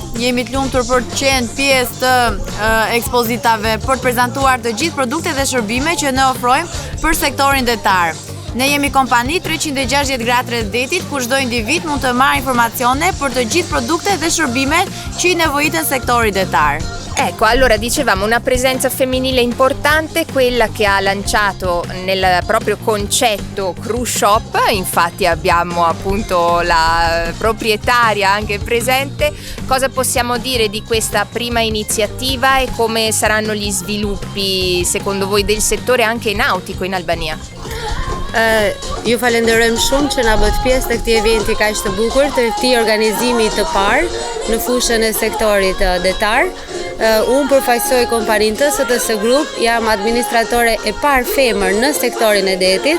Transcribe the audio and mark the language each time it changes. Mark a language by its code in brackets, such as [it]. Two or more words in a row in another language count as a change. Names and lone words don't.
[sq] Jemi të lumtur për të qenë pjesë të ekspozitave për të prezantuar të gjithë produktet dhe shërbimet që ne ofrojmë për sektorin detar. Ne jemi kompani 360 gradë rreth detit, ku çdo individ mund të marrë informacione për të gjithë produktet dhe shërbimet që i nevojiten sektori detar. [it] Ecco, allora dicevamo una presenza femminile importante, quella che ha lanciato nel proprio concetto Cruise Shop, infatti abbiamo appunto la proprietaria anche presente. Cosa possiamo dire di questa prima iniziativa e come saranno gli sviluppi secondo voi del settore anche nautico in Albania? [sq] Ju falenderojmë shumë që na bët pjesë të këtij eventi kaq të bukur, të këtij organizimi të parë në fushën e sektorit detar. Unë përfaqësoj kompaninë TSTS Group, jam administratore e parë femër në sektorin e detit.